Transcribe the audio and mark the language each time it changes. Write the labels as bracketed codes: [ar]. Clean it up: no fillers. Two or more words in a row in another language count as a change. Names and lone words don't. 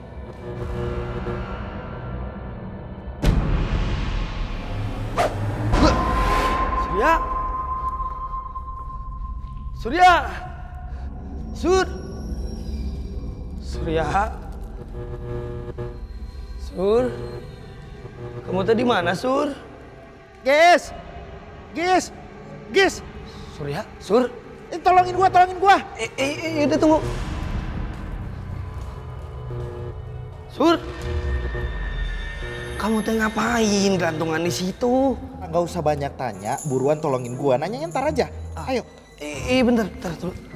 [id] Surya. Surya. Sur. Surya. Sur. Kamu tadi mana, Sur? Gis! Gis! Gis! Surya, Sur. Tolongin gua, tolongin gua! Udah tunggu. Sur. Kamu teh ngapain gantungan di situ? Nggak usah banyak tanya, buruan tolongin gua. Nanyanya ntar aja. Ayo. Bentar dulu.